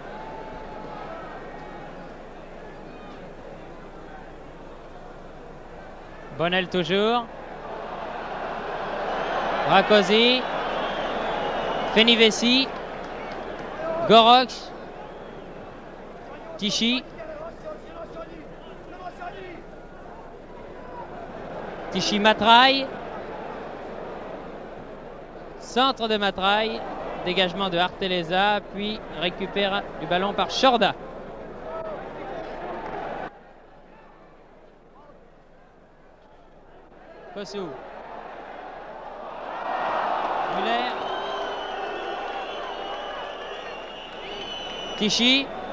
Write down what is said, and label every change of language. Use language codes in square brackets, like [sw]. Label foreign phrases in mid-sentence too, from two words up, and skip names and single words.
[fr] Bonnel toujours. Rakosi. Fenivesi. Gorox. Tichy. Tichy Matraille. Centre de Matraille. Dégagement de Arteleza, puis récupère du ballon par Chorda. Kossou. Muller. Tichy.